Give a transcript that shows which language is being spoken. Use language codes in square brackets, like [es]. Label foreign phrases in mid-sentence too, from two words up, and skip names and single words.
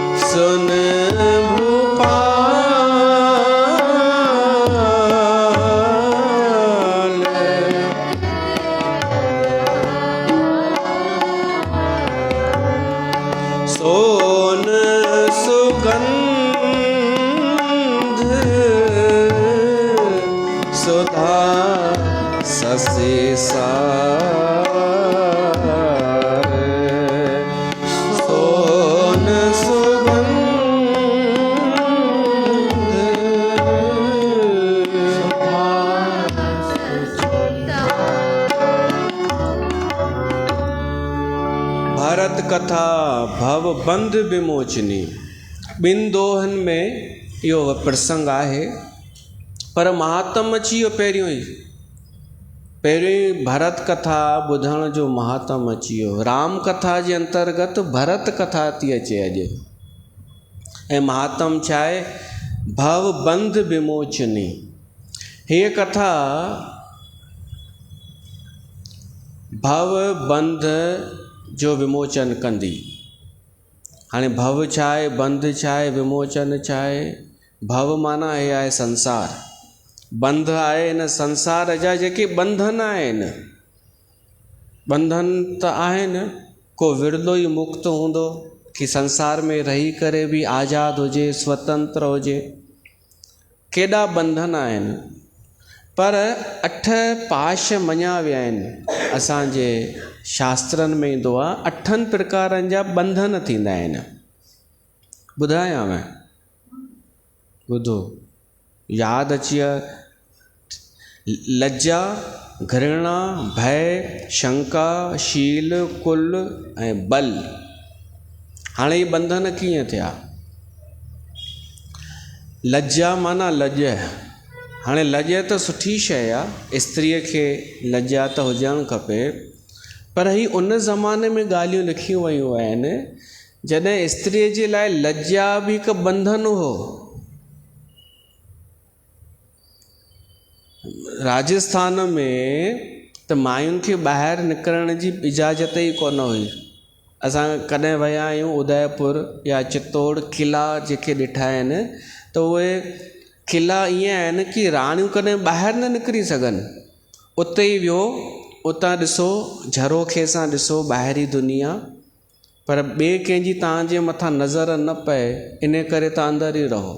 [awa] सुन भूपाल, सोन सुगंध सुधा ससी सार, सोन सुगंध भरत कथा भव बंध विमोचनी। [sd] ॿिन दोहनि में इहो प्रसंग आहे, पर महात्म अची वियो पहिरियों ई। पहिरीं भरत कथा ॿुधण जो महात्म अची वियो। राम कथा जे अंतर्गत भरत कथा थी अचे अॼु। ऐं महात्म छा आहे? भव बंध विमोचनी। हीअ कथा भव बंध जो विमोचन कंदी। हाणे भव छा आहे, बंध छा आहे, विमोचन छा आहे? भव माना हे आहे संसार, बंध आहे हिन संसार जा जेके बंधन आहिनि। बंधन त आहिनि, को विरलो ई मुक्त हूंदो कि संसार में रही करे बि आज़ाद हुजे, स्वतंत्र हुजे। केॾा बंधन आहिनि, पर 8 पाश मञा विया आहिनि। असांजे शास्त्रनि में ईंदो आहे 8 प्रकारनि जा बंधन थींदा आहिनि। ॿुधायांव, ॿुधो, यादि अची विया। लज्जा, घृणा, भय, शंका, शील, कुल ऐं बल। हाणे ये बंधन कीअं थिया? लज्जा माना लज। हाणे लज त सुठी शइ आहे, स्त्रीअ खे लज्जा त हुजणु खपे, पर ही उन ज़माने में ॻाल्हियूं लिखियूं वयूं आहिनि जॾहिं स्त्रीअ जे लाइ लज्जा बि हिकु बंधन हो। राजस्थान में त मायुनि खे ॿाहिरि निकिरण जी इजाज़त ई कोन हुई। असां कॾहिं विया आहियूं उदयपुर या चित्तौड़, किला जेके ॾिठा आहिनि त उहे किला ईअं आहिनि कि राणियूं कॾहिं ॿाहिरि न निकिरी सघनि। उते ई वियो, उतां ॾिसो झरोखे सां ॾिसो ॿाहिरी दुनिया, पर ॿिए कंहिंजी तव्हांजे मथां नज़र न पए, इन करे तव्हां अंदरि ई रहो।